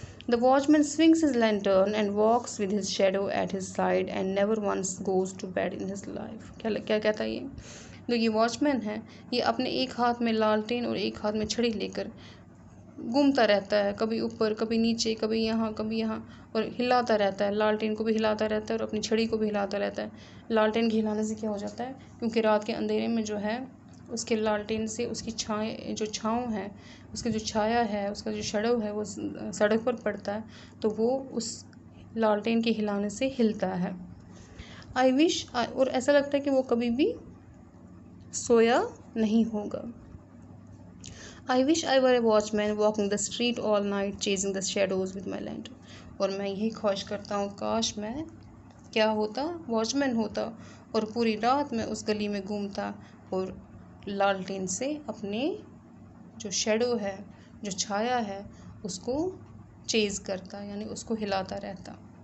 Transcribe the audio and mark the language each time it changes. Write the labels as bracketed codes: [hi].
[en] The watchman swings his lantern and walks with his shadow at his side and never once goes to bed in his life। [hi] क्या कहता है ये? जो ये watchman है, ये अपने एक हाथ में लालटेन और एक हाथ में छड़ी लेकर घूमता रहता है, कभी ऊपर कभी नीचे, कभी यहाँ, और हिलाता रहता है, लालटेन को भी हिलाता रहता है और अपनी छड़ी को भी हिलाता रहता है। लालटेन के हिलाने से क्या हो जाता है, क्योंकि रात के अंधेरे में जो है उसके लालटेन से उसकी छाँव है, उसकी जो छाया है, उसका जो शैडो है वो सड़क पर पड़ता है, तो वो उस लालटेन के हिलाने से हिलता है। [en] I wish, [hi] और ऐसा लगता है कि वो कभी भी सोया नहीं होगा। [en] I wish I were a watchman walking the street all night chasing the shadows with my lantern। [hi] और मैं यही ख्वाहिश करता हूँ, काश मैं क्या होता, वॉचमैन होता और पूरी रात मैं उस गली में घूमता और लालटेन से अपने जो शैडो है, जो छाया है, उसको चेज़ करता, यानी उसको हिलाता रहता।